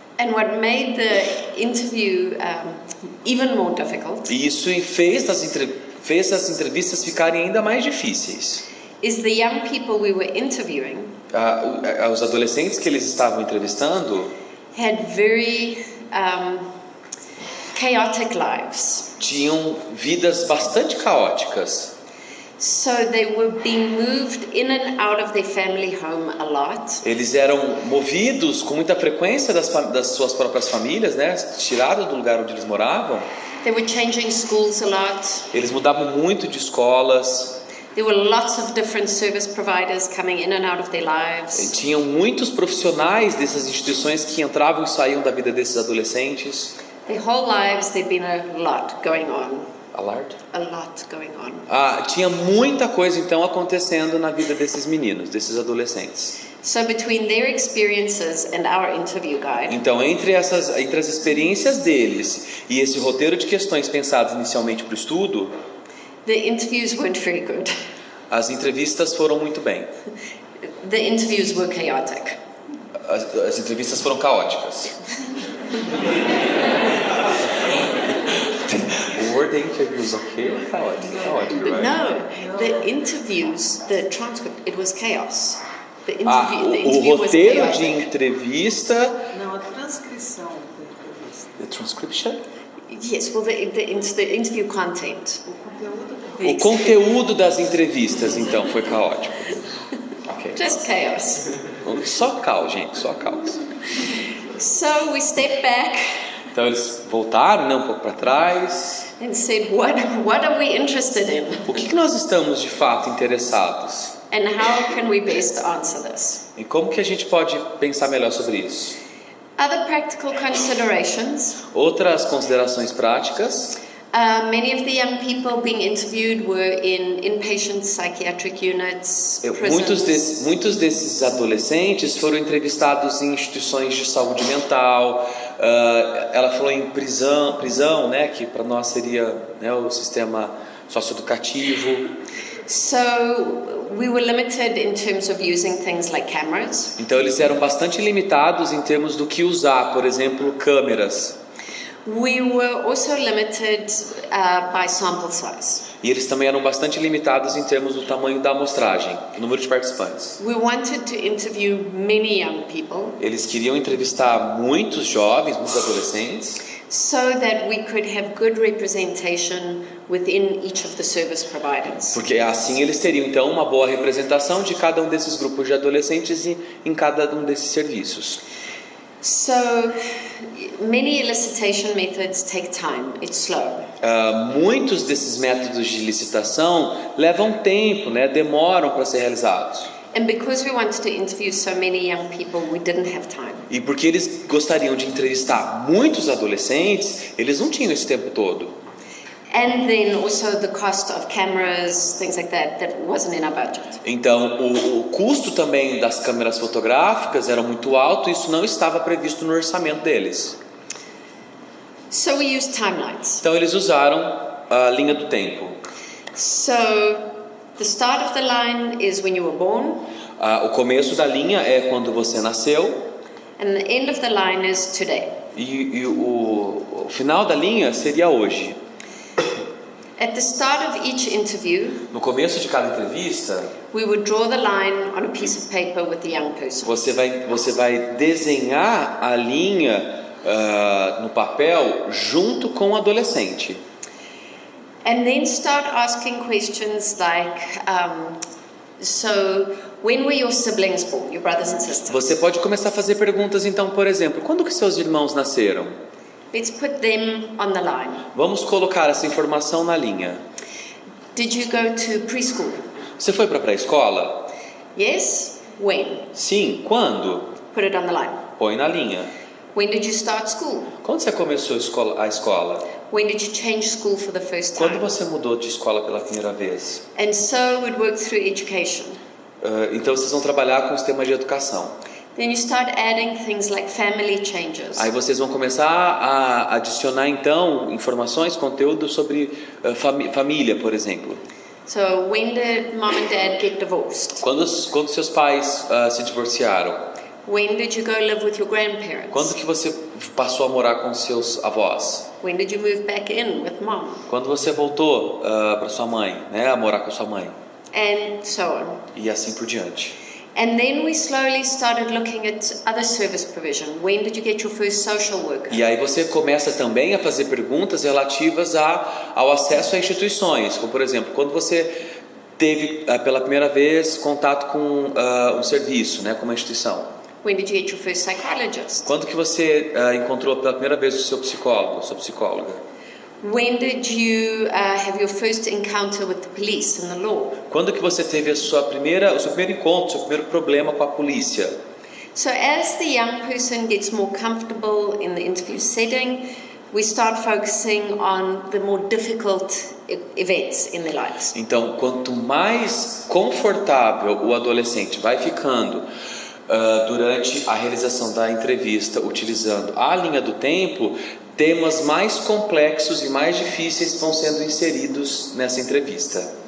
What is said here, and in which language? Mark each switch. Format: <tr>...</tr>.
<en>And what made the interview even more difficult</en> <pt>E isso fez as entrevistas ficarem ainda mais difíceis.</pt> <en>is the young people we were interviewing</en> <pt>Os adolescentes que eles estavam entrevistando</pt> <en>had very chaotic lives.</en> <pt>tinham vidas bastante caóticas.</pt> <en>So they were being moved in and out of their family home a lot.</en> <pt>Eles eram movidos com muita frequência das suas próprias famílias, né? Tirados do lugar onde eles moravam.</pt> <en>They were changing schools a lot.</en> <pt>Eles mudavam muito de escolas.</pt> <en>There were lots of different service providers coming in and out of their lives.</en> <pt>E tinham muitos profissionais dessas instituições que entravam e saíam da vida desses adolescentes.</pt> <en>Their whole lives there'd been a lot going on. A lot going on.</en> <pt>Tinha muita coisa então acontecendo na vida desses meninos, desses adolescentes.</pt> <en>So between their experiences and our interview guide,</en> <pt>Então entre as experiências deles e esse roteiro de questões pensadas inicialmente para o estudo,</pt> <en>the interviews weren't very good.</en> <pt>as entrevistas foram muito bem.</pt> <en>The interviews were chaotic.</en> <pt>As entrevistas foram caóticas.</pt> <en>O word interviews, okay? Chaotic, right? No, the interviews, the transcript, it was chaos. The</en> <pt>O</pt> <en>interview was</en> <pt>roteiro de</pt> <en>chaotic.</en> <pt>entrevista. Não, a transcrição da entrevista.</pt> <en>The transcription? Yes, well, the interview content.</en> <pt>O conteúdo das entrevistas, então, foi caótico. Ok.</pt> <en>Just chaos.</en> <pt>Só caos, gente, só caos.</pt> <en>So we stepped back</en> <pt>Então eles voltaram, né, um pouco para trás.</pt> <en>and said, what are we interested in?</en> <pt>O que nós estamos de fato interessados?</pt> <en>And how can we best answer this?</en> <pt>E como que a gente pode pensar melhor sobre isso?</pt> <en>Other practical considerations.</en> <pt>Outras considerações práticas.</pt> <en>Many of the young people being interviewed were in inpatient psychiatric units, prisons.</en> <pt>Muitos desses adolescentes foram entrevistados em instituições de saúde mental. Ela falou em prisão, né, que para nós seria, né, o sistema socioeducativo.</pt> <en>So we were limited in terms of using things like cameras.</en> <pt>Então eles eram bastante limitados em termos do que usar, por exemplo, câmeras.</pt> <en>We were also limited by sample size.</en> <pt>E eles também eram bastante limitados em termos do tamanho da amostragem, o número de participantes.</pt> <en>We wanted to interview many young people</en> <pt>Eles queriam entrevistar muitos jovens, muitos adolescentes,</pt> <en>so that we could have good representation within each of the service providers.</en> <pt>porque assim eles teriam então uma boa representação de cada um desses grupos de adolescentes e em cada um desses serviços.</pt> <en>So many elicitation methods take time. It's slow.</en> <pt>Muitos desses métodos de licitação levam tempo, né? Demoram para ser realizados.</pt> <en>And because we wanted to interview so many young people, we didn't have time.</en> <pt>E porque eles gostariam de entrevistar muitos adolescentes, eles não tinham esse tempo todo.</pt> <en>And then also the cost of cameras, things like that wasn't in our budget.</en> <pt>Então, o custo também das câmeras fotográficas era muito alto, e isso não estava previsto no orçamento deles.</pt> <en>So we used timelines.</en> <pt>Então, eles usaram a linha do tempo.</pt> <en>So the start of the line is when you were born,</en> <pt>O começo da linha é quando você nasceu,</pt> <en>and the end of the line is today.</en> <pt>e o final da linha seria hoje.</pt> <en>At the start of each interview,</en> <pt>No começo de cada entrevista,</pt> <en>we would draw the line on a piece of paper with the young person.</en> <pt>você vai desenhar a linha no papel junto com o adolescente.</pt> <en>And then start asking questions like, so when were your siblings born, your brothers and sisters?</en> <pt>Você pode começar a fazer perguntas, então, por exemplo, quando que seus irmãos nasceram?</pt> <en>Let's put them on the line.</en> <pt>Vamos colocar essa informação na linha.</pt> <en>Did you go to preschool?</en> <pt>Você foi para a pré-escola?</pt> <en>Yes. When?</en> <pt>Sim. Quando?</pt> <en>Put it on the line.</en> <pt>Põe na linha.</pt> <en>When did you start school?</en> <pt>Quando você começou a escola?</pt> <en>When did you change school for the first</en> <pt>Quando</pt> <en>time?</en> <pt>você mudou de escola pela primeira vez?</pt> <en>And so we'd work through education.</en> <pt>Então vocês vão trabalhar com o sistema de educação.</pt> <en>Then you start adding things like family changes.</en> <pt>Aí vocês vão começar a adicionar então informações, conteúdo sobre família, por exemplo.</pt> <en>So when did mom and dad get divorced?</en> <pt>Quando seus pais se divorciaram?</pt> <en>When did you go live with your grandparents?</en> <pt>Quando que você passou a morar com seus avós?</pt> <en>When did you move back in with mom?</en> <pt>Quando você voltou para sua mãe, né, a morar com sua mãe?</pt> <en>And so on.</en> <pt>E assim por diante.</pt> <en>And then we slowly started looking at other service provision. When did you get your first social worker?</en> <pt>E aí você começa também a fazer perguntas relativas ao acesso a instituições, como por exemplo, quando você teve pela primeira vez contato com um serviço, né, com uma instituição.</pt> <en>When did you get your first psychologist?</en> <pt>Quando que você encontrou pela primeira vez o seu psicólogo, sua psicóloga?</pt> <en>When did you have your first encounter with the police and the law?</en> <pt>Quando que você teve o seu primeiro encontro, seu primeiro problema com a polícia?</pt> <en>So as the young person gets more comfortable in the interview setting, we start focusing on the more difficult events in their lives.</en> <pt>Então, quanto mais confortável o adolescente vai ficando durante a realização da entrevista, utilizando a linha do tempo, temas mais complexos e mais difíceis vão sendo inseridos nessa entrevista.</pt>